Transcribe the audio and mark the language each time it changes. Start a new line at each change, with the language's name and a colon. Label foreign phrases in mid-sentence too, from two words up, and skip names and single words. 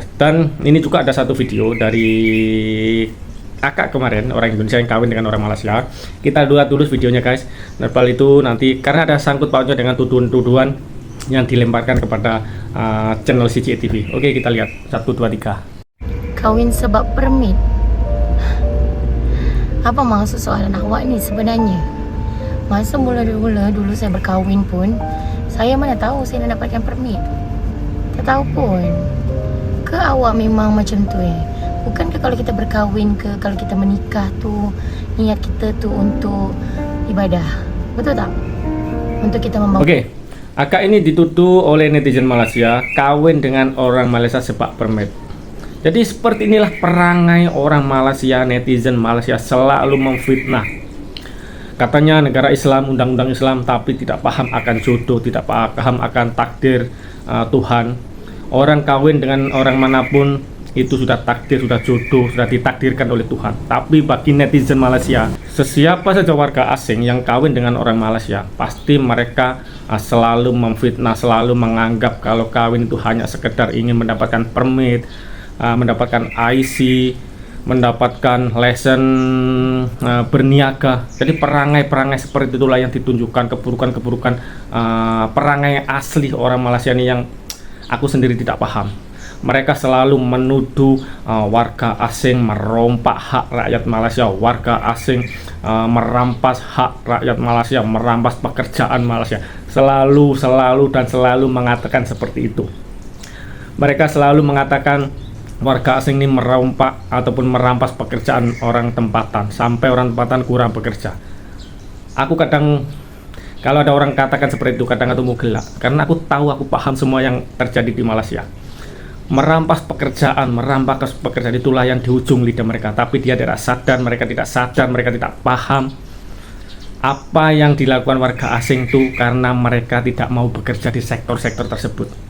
Indonesian: Dan ini juga ada satu video dari kakak kemarin, orang Indonesia yang kawin dengan orang Malaysia. Kita lihat dulu videonya, guys. Nepal itu nanti karena ada sangkut pautnya dengan tuduhan-tuduhan yang dilemparkan kepada channel CJ TV. Oke, kita lihat 1, 2, 3.
Malay: Kawin sebab permit. Apa maksud soalan awak ni sebenarnya? Masa mula-mula dulu saya berkahwin pun, saya mana tahu saya nak dapatkan permit. Tak tahu pun. Ke awak memang macam tu Bukankah kalau kita berkahwin ke, kalau kita menikah tu, niat kita tu untuk ibadah? Betul tak? Untuk kita membawa.
Indonesian: Oke, akak ini dituduh oleh netizen Malaysia kawin dengan orang Malaysia sebab permit. Jadi seperti inilah perangai orang Malaysia, netizen Malaysia selalu memfitnah. Katanya negara Islam, undang-undang Islam, tapi tidak paham akan jodoh, tidak paham akan takdir Tuhan. Orang kawin dengan orang manapun itu sudah takdir, sudah jodoh, sudah ditakdirkan oleh Tuhan. Tapi bagi netizen Malaysia, sesiapa saja warga asing yang kawin dengan orang Malaysia, pasti mereka selalu memfitnah, selalu menganggap kalau kawin itu hanya sekedar ingin mendapatkan permit, mendapatkan IC, mendapatkan lesson berniaga. Jadi perangai-perangai seperti itulah yang ditunjukkan, keburukan-keburukan perangai asli orang Malaysia ini yang aku sendiri tidak paham. Mereka selalu menuduh warga asing merompak hak rakyat Malaysia, warga asing merampas hak rakyat Malaysia, merampas pekerjaan Malaysia. Selalu mengatakan seperti itu. Mereka selalu mengatakan warga asing ini merompak ataupun merampas pekerjaan orang tempatan sampai orang tempatan kurang bekerja. Aku kadang kalau ada orang katakan seperti itu, kadang aku mau gelak karena aku tahu, aku paham semua yang terjadi di Malaysia. Merampas pekerjaan itulah yang di ujung lidah mereka, tapi dia tidak sadar, mereka tidak paham apa yang dilakukan warga asing itu karena mereka tidak mau bekerja di sektor-sektor tersebut.